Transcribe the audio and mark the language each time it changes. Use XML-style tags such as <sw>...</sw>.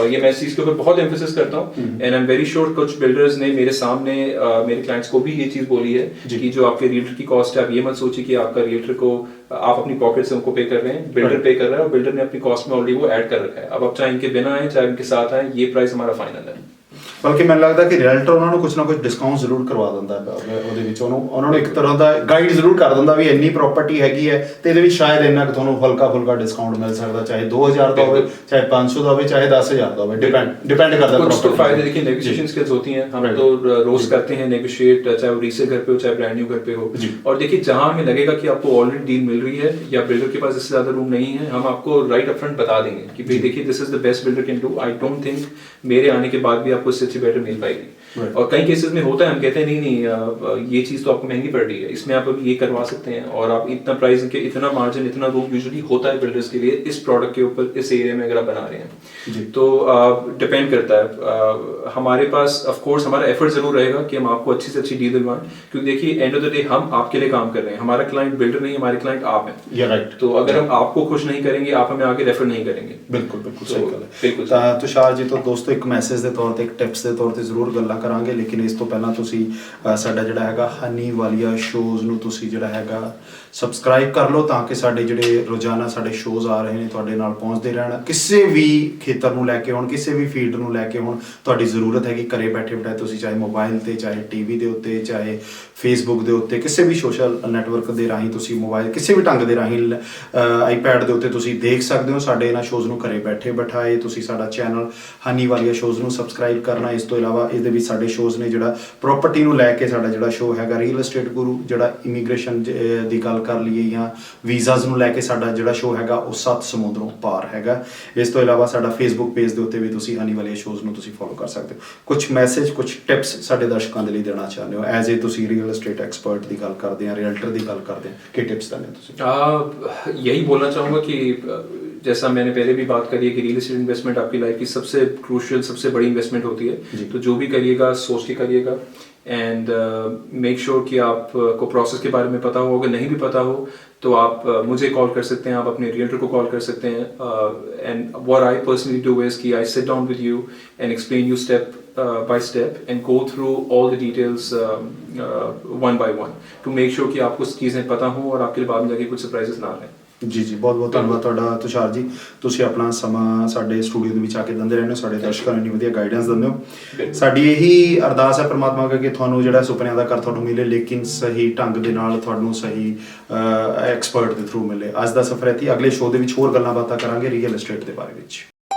<hi>और ये मैं इस चीज के ऊपर बहुत एम्फेसिस करता हूँ,</hi> <en>and I am very sure</en> <hi>कुछ बिल्डर्स ने मेरे सामने मेरे क्लाइंट्स को भी ये चीज बोली है कि जो आपके रियल्टर की कॉस्ट है, आप ये मत सोचिए कि आपका रियल्टर को आप अपनी पॉकेट से उनको पे कर रहे हैं, बिल्डर पे कर रहा है, और बिल्डर ने अपनी कॉस्ट में ऑलरेडी वो ऐड कर रखा है। अब आप चाहे इनके बिना आए चाहे इनके साथ आए, ये प्राइस हमारा फाइनल है।</hi> <pa>ਬਲਕਿ ਮੈਨੂੰ ਲੱਗਦਾ ਕਿ ਰਿਐਲਟਰ ਉਹਨਾਂ ਨੂੰ ਕੁਝ ਨਾ ਕੁਝ ਡਿਸਕਾਊਂਟ ਜ਼ਰੂਰ ਕਰਵਾ ਦਿੰਦਾ ਹੈ, ਉਹਦੇ ਵਿੱਚ ਉਹਨਾਂ ਨੂੰ ਇੱਕ ਤਰ੍ਹਾਂ ਦਾ ਗਾਈਡ ਜ਼ਰੂਰ ਕਰ ਦਿੰਦਾ ਵੀ ਇੰਨੀ ਪ੍ਰਾਪਰਟੀ ਹੈਗੀ ਹੈ ਤੇ ਇਹਦੇ ਵਿੱਚ ਸ਼ਾਇਦ ਇੰਨਾ ਕਿ ਤੁਹਾਨੂੰ ਹਲਕਾ ਫੁਲਕਾ ਡਿਸਕਾਊਂਟ ਮਿਲ ਸਕਦਾ, ਚਾਹੇ 2000 ਦਾ ਹੋਵੇ, ਚਾਹੇ 500 ਦਾ ਹੋਵੇ, ਚਾहे 10,000 ਦਾ होवे,</pa> <hi>डिपेंड करता है। कुछ तो फायदे देखिए नेगोशिएशन स्किल्स होती हैं, हम तो रोज करते हैं नेगोशिएट, चाहे वो रीसेल घर पे हो चाहे ब्रांड न्यू घर पे हो। और देखिए जहां हमें लगेगा कि आपको ऑलरेडी डील मिल रही है या बिल्डर के पास इससे ज्यादा रूम नहीं है, हम आपको राइट अपफ्रंट बता देंगे कि भाई देखिए</hi> <en>this is the best builder can do, I don't think</en> <hi>मेरे आने के बाद भी आपको इससे अच्छी बेटर मिल पाएगी। और कई केसेस में होता है, हम कहते हैं नहीं ये चीज तो आपको महंगी पड़ रही है, इसमें आप अभी ये करवा सकते हैं, और आप इतना प्राइस के इतना मार्जिन इतना रूम यूजुअली होता है बिल्डर्स के लिए इस प्रोडक्ट के ऊपर, इस एरिया में अगर आप बना रहे हैं। तो डिपेंड करता है, हमारे पास ऑफ कोर्स हमारा एफर्ट जरूर रहेगा कि हम आपको अच्छी से अच्छी डील दिलवाएं, क्योंकि देखिए</hi> <en>end of the day</en> <hi>हम आपके लिए काम कर रहे हैं, हमारा क्लाइंट बिल्डर नहीं, हमारे क्लाइंट आप हैं। राइट। तो अगर हम आपको खुश नहीं करेंगे, आप हमें आगे रेफर नहीं करेंगे।</hi> <pa>बिल्कुल बिल्कुल सही गल है।</pa> <hi>बिल्कुल तुषार जी, तो दोस्तों एक मैसेज</hi> <pa>ਦੇ ਤੌਰ ਤੇ, ਇੱਕ ਟਿਪਸ ਦੇ ਤੌਰ ਤੇ ਜ਼ਰੂਰ ਗੱਲਾਂ ਕਰਾਂਗੇ, ਲੇਕਿਨ ਇਸ ਤੋਂ ਪਹਿਲਾਂ ਤੁਸੀਂ ਸਾਡਾ ਜਿਹੜਾ ਹੈਗਾ ਹਨੀ ਵਾਲੀਆ ਸ਼ੋਜ਼ ਨੂੰ ਤੁਸੀਂ ਜਿਹੜਾ ਹੈਗਾ ਸਬਸਕ੍ਰਾਈਬ ਕਰ ਲਓ, ਤਾਂ ਕਿ ਸਾਡੇ ਜਿਹੜੇ ਰੋਜ਼ਾਨਾ ਸਾਡੇ ਸ਼ੋਜ਼ ਆ ਰਹੇ ਨੇ ਤੁਹਾਡੇ ਨਾਲ ਪਹੁੰਚਦੇ ਰਹਿਣ। ਕਿਸੇ ਵੀ ਖੇਤਰ ਨੂੰ ਲੈ ਕੇ ਹੋਣ, ਕਿਸੇ ਵੀ ਫੀਲਡ ਨੂੰ ਲੈ ਕੇ ਹੋਣ, ਤੁਹਾਡੀ ਜ਼ਰੂਰਤ ਹੈਗੀ ਘਰੇ ਬੈਠੇ ਬਿਠਾਏ, ਤੁਸੀਂ ਚਾਹੇ ਮੋਬਾਈਲ ਤੇ, ਚਾਹੇ ਟੀਵੀ ਦੇ ਉੱਤੇ, ਚਾਹੇ ਫੇਸਬੁੱਕ ਦੇ ਉੱਤੇ, ਕਿਸੇ ਵੀ ਸੋਸ਼ਲ ਨੈਟਵਰਕ ਦੇ ਰਾਹੀਂ ਤੁਸੀਂ ਮੋਬਾਈਲ ਕਿਸੇ ਵੀ ਢੰਗ ਦੇ ਰਾਹੀਂ ਆਈਪੈਡ ਦੇ ਉੱਤੇ ਤੁਸੀਂ ਦੇਖ ਸਕਦੇ ਹੋ ਸਾਡੇ ਇਹਨਾਂ ਸ਼ੋਜ਼ ਨੂੰ ਘਰੇ ਬੈਠੇ ਬਿਠਾਏ। ਤੁਸੀਂ ਸਾਡਾ ਚੈਨਲ ਹਨੀ ਵਾਲੀਆ ਸ਼ੋਜ਼ ਨੂੰ ਸਬਸਕ੍ਰਾਈਬ ਕਰਨਾ। ਇਸ ਤੋਂ ਇਲਾਵਾ ਇਹਦੇ ਵਿੱਚ ਸਾਡੇ ਸ਼ੋਜ਼ ਨੇ, ਜਿਹੜਾ ਪ੍ਰੋਪਰਟੀ ਨੂੰ ਲੈ ਕੇ ਸਾਡਾ ਜਿਹੜਾ ਸ਼ੋਅ ਹੈਗਾ ਰੀਅਲ ਏਸਟੇਟ ਗੁਰੂ, ਜਿਹੜਾ ਇਮੀਗ੍ਰੇਸ਼ਨ ਦੀ ਗੱਲ ਕਰ ਲਈਏ ਜਾਂ ਵੀਜ਼ਾਜ਼ ਨੂੰ ਲੈ ਕੇ ਸਾਡਾ ਜਿਹੜਾ ਸ਼ੋਅ ਹੈਗਾ ਉਹ 7 ਸਮੁੰਦਰੋਂ ਪਾਰ ਹੈਗਾ। ਇਸ ਤੋਂ ਇਲਾਵਾ ਸਾਡਾ ਫੇਸਬੁੱਕ ਪੇਜ ਦੇ ਉੱਤੇ ਵੀ ਤੁਸੀਂ ਹਨੀ ਵਾਲੀਆ ਸ਼ੋਜ਼ ਨੂੰ ਤੁਸੀਂ ਫੋਲੋ ਕਰ ਸਕਦੇ ਹੋ। ਕੁਝ ਮੈਸੇਜ, ਕੁਝ ਟਿਪਸ ਸਾਡੇ ਦਰਸ਼ਕਾਂ ਦੇ ਲਈ ਦੇਣਾ ਚਾਹੁੰਦੇ ਹੋ ਐਜ਼ ਏ ਤੁਸੀਂ ਰੀਅਲ एस्टेट एक्सपर्ट</pa> <hi>की गल करते हैं,</hi> <pa>रियल्टर की गल करते हैं, कि टिप्स देने तुसीं?</pa> <hi>यही बोलना चाहूँगा कि जैसा मैंने पहले भी बात करी है कि रियल एस्टेट इन्वेस्टमेंट आपकी लाइफ की सबसे क्रूशियल, सबसे बड़ी इन्वेस्टमेंट होती है। तो जो भी करिएगा सोच के करिएगा,</hi> <en>and make sure</en> <hi>कि आपको प्रोसेस के बारे में पता हो। अगर नहीं भी पता हो तो आप मुझे कॉल कर सकते हैं, आप अपने रियल्टर को कॉल कर सकते हैं,</hi> <en>and what I personally do is</en> <hi>कि</hi> <en>I sit down with you and explain you step by step and go through all the details one by one to make sure</en> <hi>कि आपको चीज़ें पता हो और आपके बाद में जाके कुछ सरप्राइजेस ना आए।</hi> <pa>ਜੀ ਜੀ, ਬਹੁਤ ਬਹੁਤ ਧੰਨਵਾਦ ਤੁਹਾਡਾ ਤੁਸ਼ਾਰ ਜੀ, ਤੁਸੀਂ ਆਪਣਾ ਸਮਾਂ ਸਾਡੇ ਸਟੂਡੀਓ ਦੇ ਵਿੱਚ ਆ ਕੇ ਦਿੰਦੇ ਰਹਿੰਦੇ ਹੋ, ਸਾਡੇ ਦਰਸ਼ਕਾਂ ਨੂੰ ਇੰਨੀ ਵਧੀਆ ਗਾਈਡੈਂਸ ਦਿੰਦੇ ਹੋ। ਸਾਡੀ ਇਹੀ ਅਰਦਾਸ ਹੈ ਪਰਮਾਤਮਾ ਅੱਗੇ ਕਿ ਤੁਹਾਨੂੰ ਜਿਹੜਾ ਸੁਪਨਿਆਂ ਦਾ ਘਰ ਤੁਹਾਨੂੰ ਮਿਲੇ, ਲੇਕਿਨ ਸਹੀ ਢੰਗ ਦੇ ਨਾਲ ਤੁਹਾਨੂੰ ਸਹੀ ਐਕਸਪਰਟ ਦੇ ਥਰੂ ਮਿਲੇ। ਅੱਜ ਦਾ ਸਫ਼ਰ ਇੱਥੇ, ਅਗਲੇ ਸ਼ੋਅ ਦੇ ਵਿੱਚ ਹੋਰ ਗੱਲਾਂ ਬਾਤਾਂ ਕਰਾਂਗੇ ਰੀਅਲ ਏਸਟੇਟ ਦੇ ਬਾਰੇ ਵਿੱਚ।</pa>